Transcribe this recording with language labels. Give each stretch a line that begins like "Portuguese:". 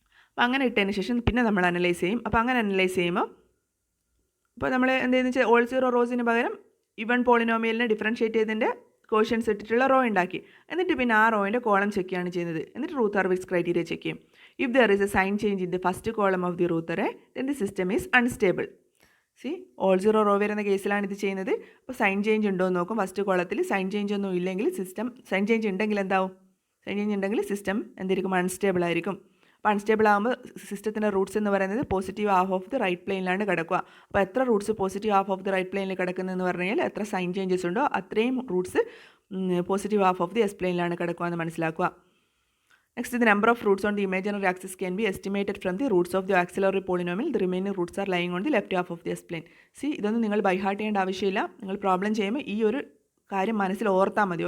Malayalam: അപ്പോൾ അങ്ങനെ ഇട്ടതിന് ശേഷം പിന്നെ നമ്മൾ അനലൈസ് ചെയ്യും. അപ്പോൾ അങ്ങനെ അനലൈസ് ചെയ്യുമ്പോൾ ഇപ്പോൾ നമ്മൾ എന്തെന്ന് വെച്ചാൽ ഓൾ 0 റോസിന് പകരം ഈവൻ പോളിനോമിയലിനെ ഡിഫറൻഷ്യേറ്റ് ചെയ്തതിൻ്റെ കോഷ്യൻസ് ഇട്ടിട്ടുള്ള റോ ഉണ്ടാക്കി. എന്നിട്ട് പിന്നെ ആ റോയിൻ്റെ കോളം ചെക്ക് ചെയ്യാണ് ചെയ്യുന്നത്. എന്നിട്ട് റൂത്ത് ഹർവിറ്റ്സ് ക്രൈറ്റീരിയ ചെക്ക് ചെയ്യും.
English: If there is a sign change in the first column of the root array, then the system is unstable.
Malayalam: C all zero raw വരുന്ന കേസിലാണ് ഇത് ചെയ്യുന്നത്. അപ്പോൾ സൈൻ ചേഞ്ച് ഉണ്ടോ എന്ന് നോക്കും. ഫസ്റ്റ് കോളത്തിൽ സൈൻ ചേഞ്ച് ഒന്നും ഇല്ലെങ്കിൽ സിസ്റ്റം, സൈൻ ചേഞ്ച് ഉണ്ടെങ്കിൽ എന്താവും, സൈൻ ചേഞ്ച് ഉണ്ടെങ്കിൽ സിസ്റ്റം എന്തായിരിക്കും, അൺസ്റ്റേബിൾ ആയിരിക്കും. അപ്പോൾ അൺസ്റ്റേബിൾ ആകുമ്പോൾ സിസ്റ്റത്തിൻ്റെ റൂട്ട്സ് എന്ന് പറയുന്നത് positive half of the right പ്ലെയിനിലാണ് കിടക്കുക. അപ്പോൾ എത്ര Roots positive half of the right പ്ലെയിനിൽ കിടക്കുന്നതെന്ന് പറഞ്ഞു കഴിഞ്ഞാൽ എത്ര സൈൻ ചേഞ്ചസ് ഉണ്ടോ അത്രയും Roots positive half of the S പ്ലെയിനിലാണ് കിടക്കുക എന്ന് മനസ്സിലാക്കുക.
English: Next, the number of roots on the imaginary axis can be estimated from the roots of the auxiliary polynomial. The remaining roots are lying on the left half of the S-plane.
Malayalam: See, ഇതൊന്നും നിങ്ങൾ by heart ചെയ്യേണ്ട ആവശ്യമില്ല. നിങ്ങൾ problem ചെയ്യുമ്പോൾ ഈ ഒരു കാര്യം മനസ്സിൽ ഓർത്താൽ മതി.